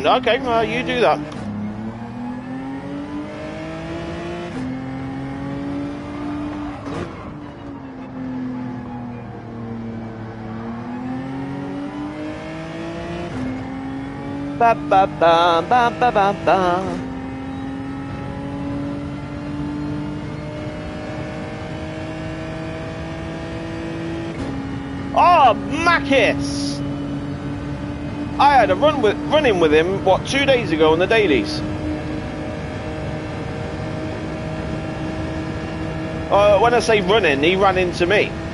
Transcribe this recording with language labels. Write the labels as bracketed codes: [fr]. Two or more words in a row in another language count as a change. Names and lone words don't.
[en] Okay, well, you do that. Ba ba ba ba ba ba ba. Oh, Makis! I had a run-in with him, what, 2 days ago on the dailies. When I say running, he ran into me.